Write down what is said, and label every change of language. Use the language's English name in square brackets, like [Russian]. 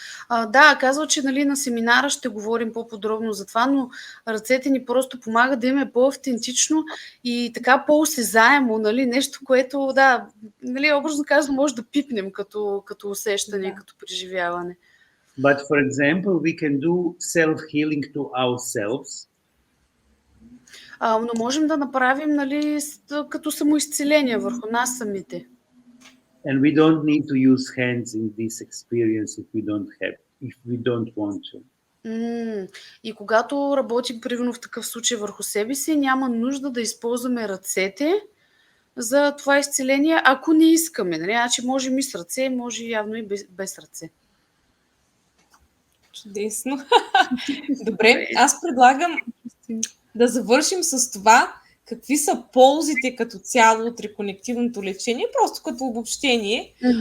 [Bulgarian] Да, казва, че нали, на семинара ще говорим по-подробно за това, но ръцете ни просто помагат да имаме по-автентично и така по-осезаемо, нали, нещо, което, да, нали, образно казано, може да пипнем като усещане, като преживяване. [English] But for example, we can do self-healing to ourselves. [Bulgarian] Но можем да направим, нали, като самоизцеление върху нас самите. [English] And we don't need to use hands in this experience if we don't want to. [Bulgarian] И когато работим примерно в такъв случай върху себе си, няма нужда да използваме ръцете за това изцеление, ако не искаме. Нали? Значи можем и с ръце, може явно и без ръце. Чудесно. Добре, аз предлагам да завършим с това, какви са ползите като цяло от реконективното лечение, просто като обобщение.